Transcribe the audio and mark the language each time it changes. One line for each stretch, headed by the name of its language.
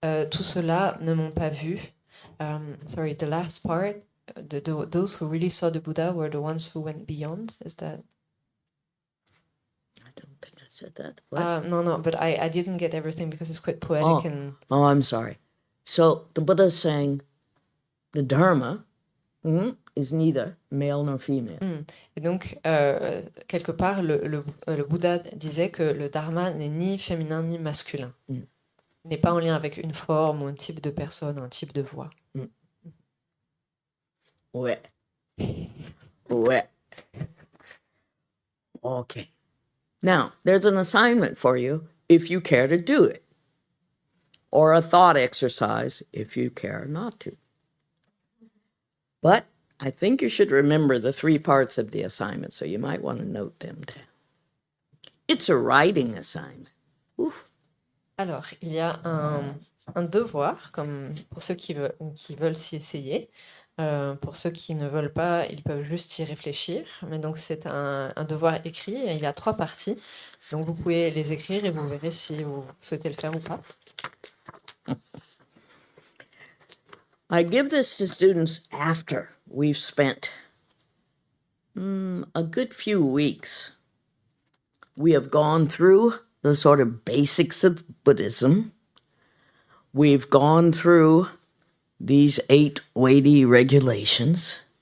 French: Tous ceux-là ne m'ont pas vu.
English: Sorry, the last part, those who really saw the Buddha were the ones who went beyond. Is that? I don't think I said that. What? No, but I didn't get everything because it's quite poetic and. Oh, I'm sorry. So the Buddha is saying the Dharma is neither male nor female.
French: Et donc, quelque part, le Bouddha disait que le Dharma n'est ni féminin ni masculin. N'est pas en lien avec une forme ou un type de personne, un type de voix. Ouais. Okay.
English: Now, there's an assignment for you if you care to do it, or a thought exercise if you care not to. But I think you should remember the 3 parts of the assignment, so you might want to note them down. It's a writing assignment. Oof.
French: Alors, il y a un devoir, comme pour ceux qui veulent s'y essayer. Pour ceux qui ne veulent pas, ils peuvent juste y réfléchir. Mais donc, c'est un devoir écrit. Et il y a 3 parties. Donc, vous pouvez les écrire et vous verrez si vous souhaitez le faire ou pas.
English: I give this to students after we've spent a good few weeks. We have gone through the sort of basics of Buddhism. We've gone through these 8 weighty regulations.